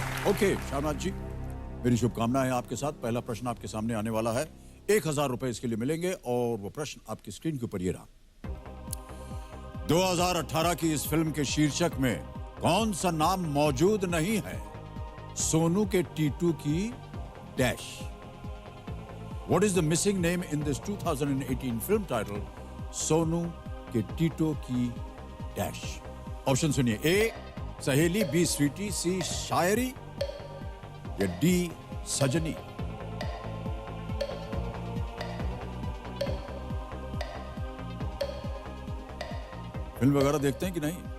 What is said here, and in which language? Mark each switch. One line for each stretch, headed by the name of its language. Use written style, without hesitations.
Hindi: Okay Shyamraj जी, मेरी शुभकामनाएं हैं आपके साथ। पहला प्रश्न आपके सामने आने वाला है, 1000 रुपए इसके लिए मिलेंगे और वो प्रश्न आपकी स्क्रीन के ऊपर ये रहा। 2018 की इस फिल्म के शीर्षक में कौन सा नाम मौजूद नहीं है? सोनू के टीटू की dash.
English: What is the missing name in this 2018 film title Sonu के टीटू की dash?
Hindi: ऑप्शन सुनिए, A सहेली, B स्वीटी, C शायरी या D सजनी। फिल्म वगैरह देखते हैं कि नहीं?